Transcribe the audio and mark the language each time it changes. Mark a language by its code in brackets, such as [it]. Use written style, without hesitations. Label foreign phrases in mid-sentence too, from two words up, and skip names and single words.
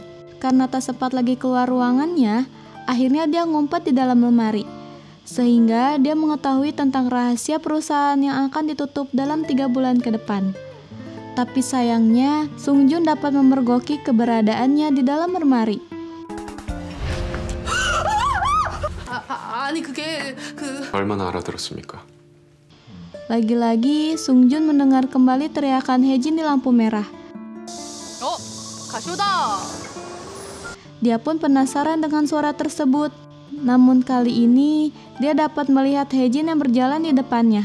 [id] Karena tak sempat lagi keluar ruangannya, akhirnya dia ngumpet di dalam lemari. Sehingga dia mengetahui tentang rahasia perusahaan yang akan ditutup dalam 3 bulan ke depan. Tapi sayangnya, Sungjun dapat memergoki keberadaannya di dalam lemari. [ko] 아니 그게 얼마나 알아들었습니까? [id] Lagi-lagi, Sungjun mendengar kembali teriakan Haejin di lampu merah. [ko] 가쇼다. [id] Dia pun penasaran dengan suara tersebut. Namun kali ini, dia dapat melihat Haejin yang berjalan di depannya.